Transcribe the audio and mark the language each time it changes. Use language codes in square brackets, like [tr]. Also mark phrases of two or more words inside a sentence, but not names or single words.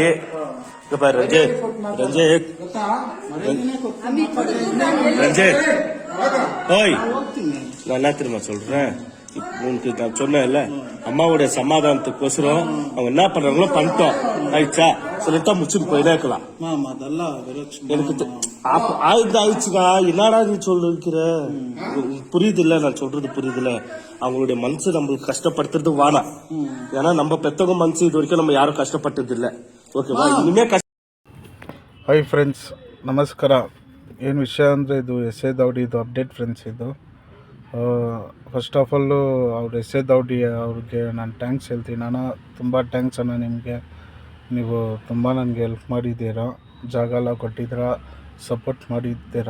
[ta] ರಂಜಿತ್ ஓய் நான் என்ன தெரியுமா சொல்றேன், உனக்கு நான் சொன்னேன்ல அம்மாவுடைய சமாதானத்துக்கோசரம் அவங்க என்ன பண்றாங்களோ பண்ணிட்டோம், ஆயிடுச்சா சொல்லிட்டா முடிச்சுட்டு போயிட்டே இருக்கலாம். எனக்கு ஆயிடுச்சுக்கா, என்னடா நீ சொல்லிருக்கிற, புரியுது இல்ல நான் சொல்றது புரியுது இல்ல. அவங்களுடைய மனசு நம்மளுக்கு கஷ்டப்படுத்துறது வேணாம். ஏன்னா நம்ம பெத்தவங்க மனசு இது வரைக்கும் நம்ம யாரும் கஷ்டப்பட்டது இல்ல. [kn] ಓಕೆವಾ? ನಿನ್ನೆ [en] Hi friends, [kn] ನಮಸ್ಕಾರ. ಏನು ವಿಷಯ ಅಂದರೆ ಇದು ಎಸ್ ಎ ದೌಡಿದು [en] update friends. [kn] ಇದು [en] first of all [kn] ಅವ್ರು ಎಸ್ ಎ ದೌಡಿ ಅವ್ರಿಗೆ ನಾನು ಥ್ಯಾಂಕ್ಸ್ ಹೇಳ್ತೀನಿ. ನಾನು ತುಂಬ ಥ್ಯಾಂಕ್ಸ್ ಅಣ್ಣ ನಿಮಗೆ. ನೀವು ತುಂಬ ನನಗೆ ಹೆಲ್ಪ್ ಮಾಡಿದ್ದೀರಾ, ಜಾಗ ಎಲ್ಲ ಕೊಟ್ಟಿದ್ದೀರಾ, ಸಪೋರ್ಟ್ ಮಾಡಿದ್ದೀರಾ.